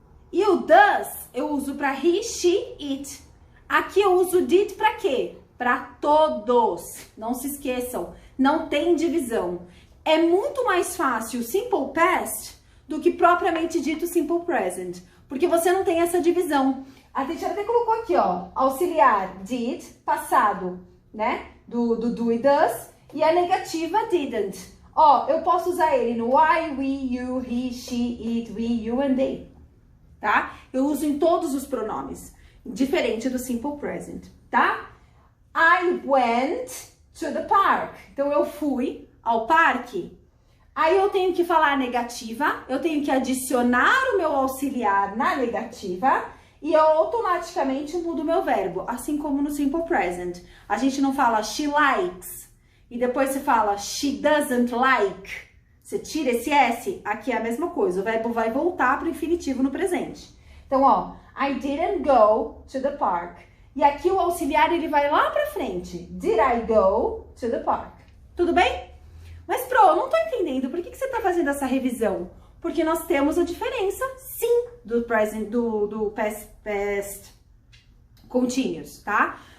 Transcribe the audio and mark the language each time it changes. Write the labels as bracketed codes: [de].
[pt] E o does eu uso para he, she, it. Aqui eu uso did para quê? Para todos. Não se esqueçam, não tem divisão. É muito mais fácil o Simple Past do que propriamente dito Simple Present, porque você não tem essa divisão. A teacher até colocou aqui, ó, auxiliar did, passado, né? Do e does, e a negativa didn't. Ó, eu posso usar ele no [en] I, we, you, he, she, it, we, you and they, [pt] tá? Eu uso em todos os pronomes, diferente do Simple Present, tá? [en] I went to the park. [pt] Então, eu fui ao parque. Aí, eu tenho que falar a negativa, eu tenho que adicionar o meu auxiliar na negativa e eu automaticamente mudo o meu verbo, assim como no Simple Present. A gente não fala [en] she likes [pt] e depois você fala [en] she doesn't like. [pt] Você tira esse S, aqui é a mesma coisa. O verbo vai voltar para o infinitivo no presente. [en] Então, ó, I didn't go to the park. [pt] E aqui o auxiliar, ele vai lá pra frente. [en] Did I go to the park? [pt] Tudo bem? Mas, Pro, não tô entendendo. Por que você tá fazendo essa revisão? Porque nós temos a diferença, sim, do past continuous, tá?